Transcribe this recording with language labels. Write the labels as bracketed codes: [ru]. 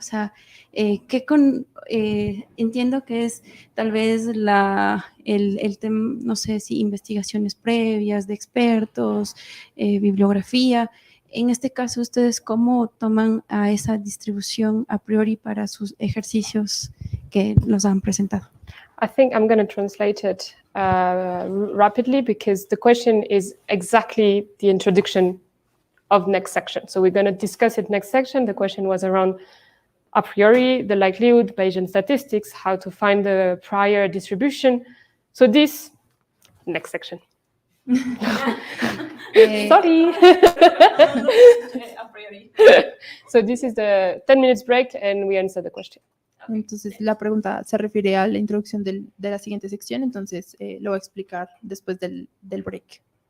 [es] O sea, entiendo que es tal vez el tema, no sé si investigaciones previas de expertos, bibliografía. En este caso, ¿ustedes cómo toman a esa distribución a priori para sus ejercicios que nos han presentado? [en] I think I'm going to translate it rapidly because the question is exactly the introduction of next section. So we're going to discuss it next section. The question was around a priori, the likelihood, Bayesian statistics, how to find the prior distribution. So this, next section. Sorry. So this is the 10 minutes break and we answer the question. [es] Entonces, la pregunta se refiere a la introducción de la siguiente sección, entonces lo voy a explicar después del break.